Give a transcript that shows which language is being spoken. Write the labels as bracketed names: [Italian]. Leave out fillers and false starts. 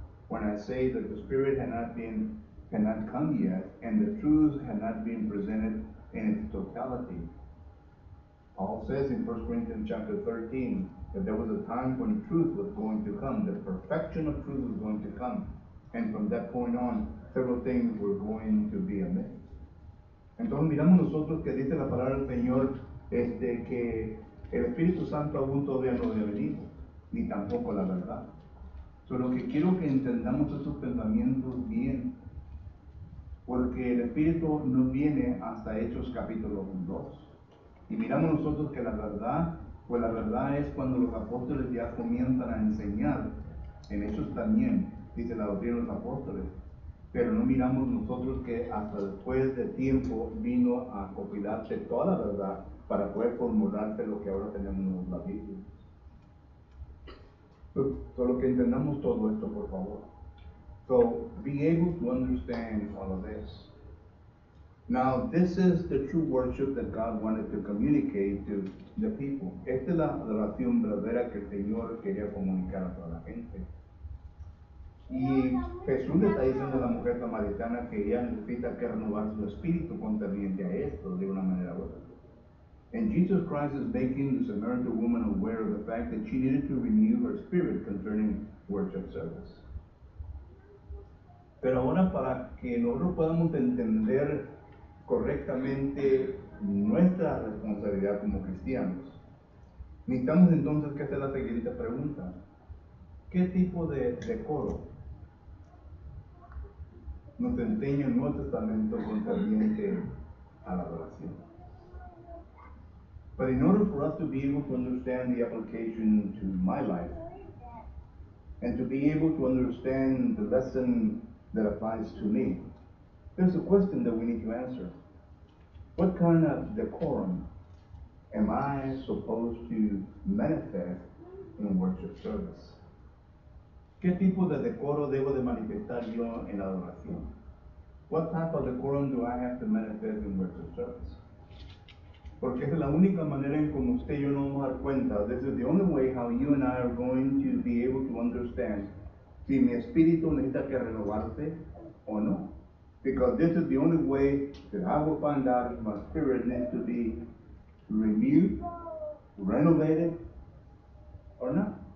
[English] When I say that the Spirit had not come yet, and the truth had not been presented in its totality. Paul says in 1 Corinthians chapter 13 that there was a time when truth was going to come, the perfection of truth was going to come. And from that point on, several things were going to be amiss. [Spanish] Entonces miramos nosotros que dice la palabra del Señor que el Espíritu Santo aún todavía no había venido, ni tampoco la verdad. Solo que quiero que entendamos esos pensamientos bien, porque el Espíritu no viene hasta Hechos capítulo 2. Y miramos nosotros que la verdad, pues la verdad es cuando los apóstoles ya comienzan a enseñar, en Hechos también, dice la doctrina de los apóstoles, pero no miramos nosotros que hasta después de tiempo vino a compilarse toda la verdad para poder formularse lo que ahora tenemos en la Biblia. Solo que entendamos todo esto, por favor. [English] So, be able to understand all of this. Now, this is the true worship that God wanted to communicate to the people. [Spanish] Esta es la adoración verdadera que el Señor quería comunicar a toda la gente. Y Jesús le está diciendo a la mujer samaritana que ella necesita que renovar su espíritu concerniente a esto de una manera u otra. [English] And Jesus Christ is making the Samaritan woman aware of the fact that she needed to renew her spirit concerning worship service. [Spanish] Pero ahora, para que nosotros podamos entender correctamente nuestra responsabilidad como cristianos, necesitamos entonces que hacer la siguiente pregunta. ¿Qué tipo de decoro nos enseña el Nuevo Testamento concerniente a la adoración? [English] But in order for us to be able to understand the application to my life, and to be able to understand the lesson that applies to me, there's a question that we need to answer. What kind of decorum am I supposed to manifest in worship service? [Spanish] ¿Qué tipo de decoro debo de manifestar yo en la adoración? [English] What type of decorum do I have to manifest in worship service? [Spanish] Porque esa es la única manera en como usted y yo nos vamos a dar cuenta. [English] This is the only way how you and I are going to be able to understand [Spanish] si mi espíritu necesita que renovarse o no. [English] Because this is the only way that I will find out if my spirit needs to be renewed, renovated, or not.